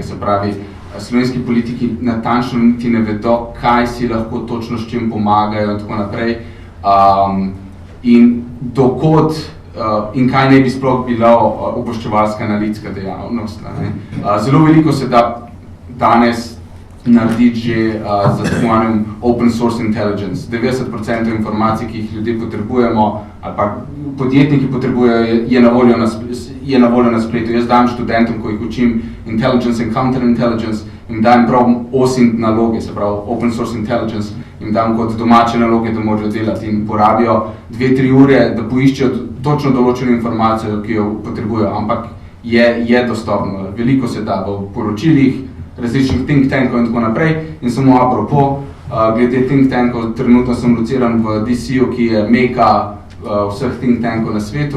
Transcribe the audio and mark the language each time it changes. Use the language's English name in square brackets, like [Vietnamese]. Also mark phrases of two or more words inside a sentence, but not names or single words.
[Slovenian] Se pravi, slovenski politiki natančno niti ne vedo, kaj si lahko točno s čim pomagajo in tako naprej. In dokod in kaj ne bi sploh bila obveščevalska analitska dejavnost. Zelo veliko se da danes narediti že za tako imenovanim [English] open source intelligence. [Slovenian] 90% informacij, ki jih ljudje potrebujemo, ali pa podjetniki potrebujejo, je na voljo na spletu. Jaz dam študentom, ko jih učim [English] intelligence and counterintelligence, [Slovenian] jim dam prav OSINT naloge, se pravi [English] open source intelligence, [Slovenian] jim dam kot domače naloge, da morajo delati in porabijo 2-3 ure, da poiščejo točno določeno informacijo, ki jo potrebujejo, ampak je dostopno. Veliko se da v poročilih, različnih [English] think tankov [Slovenian] in tako naprej. In samo apropo, glede [English] think tankov, [Slovenian] trenutno sem lociran v DC-u, ki je meka vseh [English] think tankov [Slovenian] na svetu.